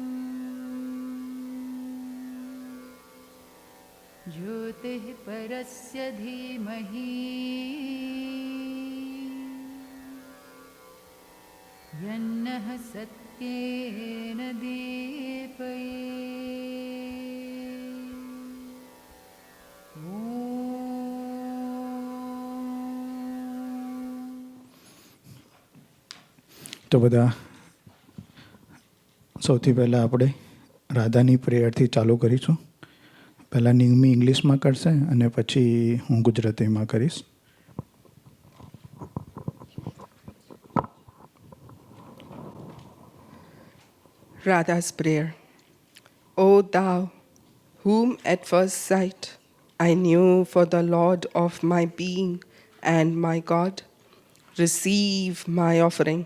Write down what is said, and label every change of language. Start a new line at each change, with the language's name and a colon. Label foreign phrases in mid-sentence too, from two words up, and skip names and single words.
Sanskrit: ज्योतिः परस्य धीमहि यन्नः सत्येन दीपये
Gujarati: તો બધા સૌથી પહેલાં આપણે રાધાની પ્રેયરથી ચાલુ કરીશું. પહેલાં નિગમી ઇંગ્લિશમાં કરશે અને પછી હું ગુજરાતીમાં કરીશ.
English: Radha's prayer. O thou, whom at first sight I knew for the Lord of my being and my God, receive my offering.